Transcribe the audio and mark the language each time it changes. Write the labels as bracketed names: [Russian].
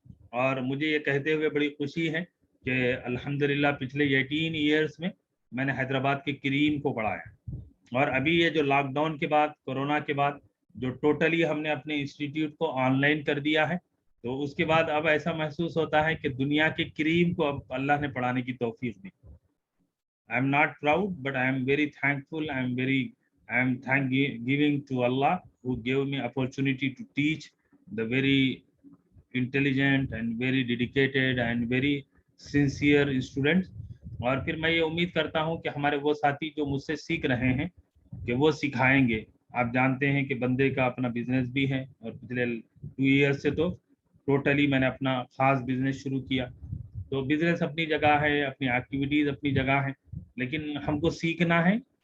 [Urdu] اور مجھے یہ کہتے ہوئے بڑی خوشی ہے کہ الحمدللہ پچھلے 18 ایئرس میں میں نے حیدرآباد کے کریم کو پڑھایا, اور ابھی یہ جو لاک ڈاؤن کے بعد, کورونا کے بعد جو ٹوٹلی ہم نے اپنے انسٹیٹیوٹ کو آن لائن کر دیا ہے, تو اس کے بعد اب ایسا محسوس ہوتا ہے کہ دنیا کے کریم کو اب اللہ نے پڑھانے کی توفیق دی. [English] I am not proud, but I am very thankful. I am giving to Allah who gave me opportunity to teach the very intelligent and very dedicated and very sincere students. [Urdu] اور پھر میں یہ امید کرتا ہوں کہ ہمارے وہ ساتھی جو مجھ سے سیکھ رہے ہیں کہ وہ سکھائیں گے. آپ جانتے ہیں کہ بندے کا اپنا بزنس بھی ہے, اور پچھلے 2 ایئر سے تو ٹوٹلی میں نے اپنا خاص بزنس شروع کیا. تو بزنس اپنی جگہ ہے, اپنی ایکٹیویٹیز اپنی جگہ ہے, لیکن ہم کو سیکھنا ہے.